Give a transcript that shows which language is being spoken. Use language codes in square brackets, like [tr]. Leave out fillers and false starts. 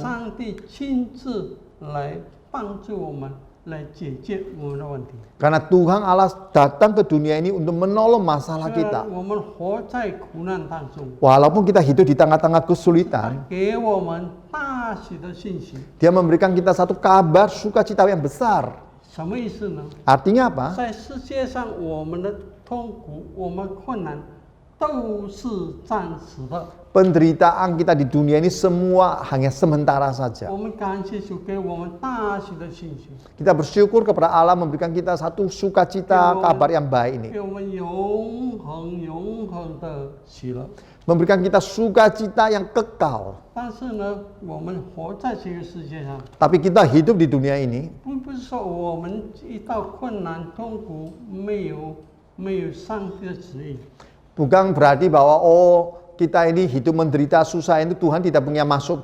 [zh] 上帝亲自来帮助我们，来解决我们的问题。 [id] karena Tuhan Allah datang ke dunia ini untuk menolong masalah [zh] 虽 [id] kita. [zh] 然我们活在苦难当中， [id] Walaupun kita hidup di tengah-tengah kesulitan, [zh] 给我们大许的信息， [id] Dia memberikan kita satu kabar sukacita yang besar. [zh] 什么意思呢？ [id] Artinya apa? [zh] 在世界上，我们的痛苦、我们困难，都是暂时的。 [id] Penderitaan kita di dunia ini semua hanya sementara saja. [zh] 我们感谢主给我们大喜的信息， [id] Kita bersyukur kepada Allah memberikan kita satu sukacita kabar yang baik ini. [zh] 给我们永恒的喜乐。 [id] Memberikan kita sukacita yang kekal. [zh] 但是呢，我们活在这个世界上， [id] Tapi kita hidup di dunia ini [zh] 不是说我们遇到困难痛苦没有上帝的旨意， [id] bukan berarti bahwa kita ini hidup menderita susah itu Tuhan tidak punya masuk